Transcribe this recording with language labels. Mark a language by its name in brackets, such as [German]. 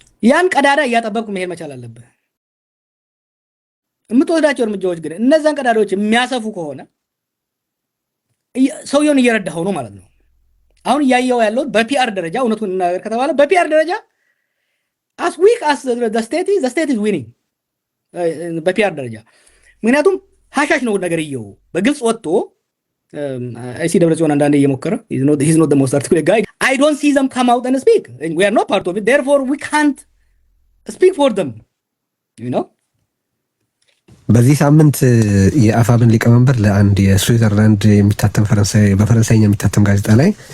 [Amharic] ያን ቀዳዳ እያጠበብኩ መሄድ መቻል አለብህ። የምትወስዳቸው እርምጃዎች ግን እነዛን ቀዳዳዎች የሚያሰፉ ከሆነ ሰውየውን እየረዳኸው ነው ማለት ነው። አሁን እያየው ያለው በፒአር ደረጃ እውነቱን እናገር ከተባለ በፒአር ደረጃ [English] as weak as the state is winning [Amharic] በፒአር ደረጃ። ምክንያቱም ሀሻሽ ነው ነገር እየው በግልጽ ወጥቶ አይሲ ደብረጽዮን አንዳንዴ እየሞከረ [English] he's not the most articulate guy. I don't see them come out and speak. We are not part of it, therefore we can't speak for them, you know. [Amharic] በዚህ ሳምንት የአፋብን ሊቀመንበር ለአንድ የስዊዘርላንድ የሚታተም በፈረንሳይኛ የሚታተም ጋዜጣ ላይ